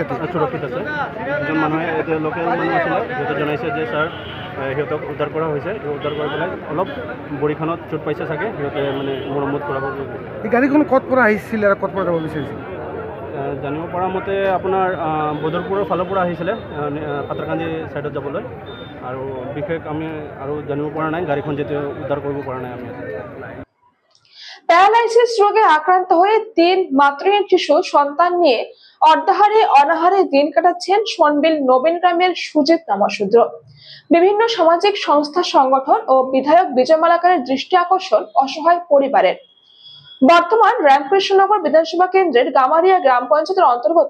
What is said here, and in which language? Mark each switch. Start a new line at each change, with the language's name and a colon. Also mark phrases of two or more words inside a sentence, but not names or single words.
Assamese: সুৰক্ষিত আছে 2জন মানুহে এতিয়া লোকেল মানুহ আছিলে সিহঁতে জনাইছে যে ছাৰ সিহঁতক উদ্ধাৰ কৰা হৈছে উদ্ধাৰ কৰি পেলাই অলপ বৰিখনত চোট পাইছে চাগে সিহঁতে মানে মৰম্মত কৰাব এই গাড়ীখন ক'ত পৰা আহিছিলে আৰু ক'ত পৰা যাব বিচাৰিছিল জানিব পৰা মতে আপোনাৰ বদৰপুৰৰ ফালৰ পৰা আহিছিলে পাত্ৰকান্দি ছাইডত যাবলৈ আৰু বিশেষ আমি আৰু জানিব পৰা নাই গাড়ীখন যেতিয়া উদ্ধাৰ কৰিব পৰা নাই আমি
Bangla: প্যারালাইসিস রোগে আক্রান্ত হয়ে 3 মাতৃহীন শিশু সন্তান নিয়ে অর্ধাহারে অনাহারে দিন কাটাচ্ছেন সোনবিল নবীন গ্রামের সুজিত নামশূদ্র বিভিন্ন সামাজিক সংস্থা সংগঠন ও বিধায়ক বিজয় মালাকারের দৃষ্টি আকর্ষণ অসহায় পরিবারের বর্তমান রামকৃষ্ণনগর বিধানসভা কেন্দ্রের গামারিয়া গ্রাম পঞ্চায়েতের অন্তর্গত